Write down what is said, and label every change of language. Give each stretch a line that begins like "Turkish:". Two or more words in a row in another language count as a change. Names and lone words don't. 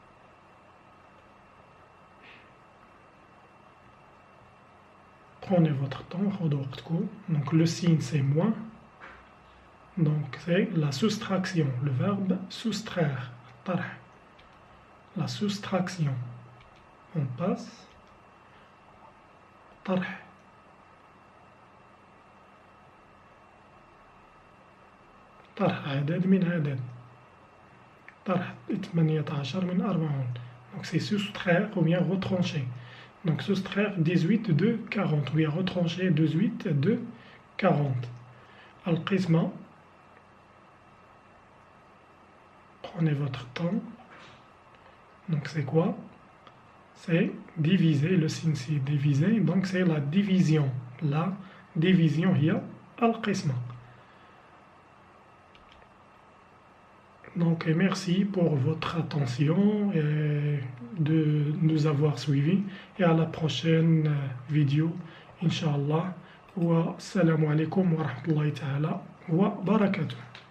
French: Prenez votre temps, donc le signe c'est moins, donc c'est la soustraction, le verbe soustraire, الطرح. La soustraction. On passe.
Arabic: طرح. طرح عدد من عدد. طرح 18 من 40.
French: Donc c'est soustraire ou bien retrancher. Donc soustraire 18 de 40 ou bien retrancher 18 de 40. القسمة. Prenez votre temps. Donc c'est quoi? C'est diviser, le signe c'est diviser, donc c'est la division. La division
Arabic: هي القسمة.
French: Donc merci pour votre attention et de nous avoir suivis et à la prochaine vidéo Inch'Allah.
Arabic: والسلام عليكم ورحمة الله تعالى وبركاته.